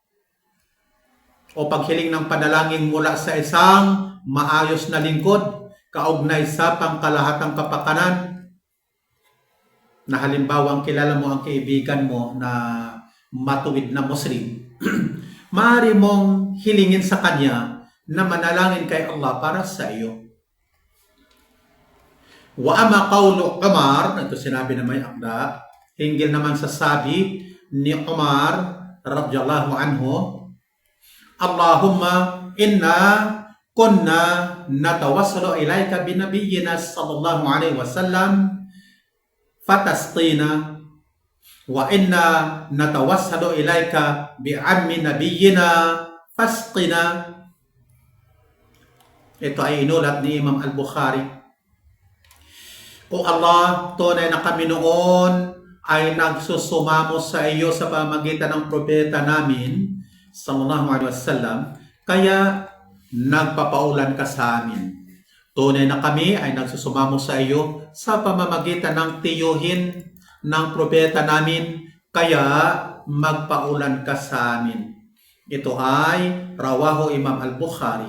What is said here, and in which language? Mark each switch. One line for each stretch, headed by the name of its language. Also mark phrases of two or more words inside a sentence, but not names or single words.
Filipino: O paghiling ng panalangin mula sa isang maayos na lingkod, kaugnay sa pangkalahatang kapakanan, na halimbawang kilala mo ang kaibigan mo na matuwid na Muslim, maaari mong hilingin sa kanya na manalangin kay Allah para sa iyo.
Arabic: وأما قول عمر,
Filipino: ito sinabi na May Akda, hinggil naman sa sabi ni Umar
Arabic: رضي الله عنه، اللهم إنا كنا نتوسل إليك بنبينا صلى الله عليه وسلم فتسقينا وإنا نتوسل إليك بعم نبينا فاسقنا.
Filipino: Ito ay inulat ni Imam Al-Bukhari. O Allah, tunay na kami noon ay nagsusumamo sa iyo sa pamagitan ng propeta namin
Arabic: صلى الله عليه وسلم,
Filipino: kaya nagpapaulan ka sa amin. Tunay na kami ay nagsusumamo sa iyo sa pamamagitan ng tiyuhin ng propeta namin, kaya magpaulan ka sa amin. Ito ay rawahu Imam Al-Bukhari.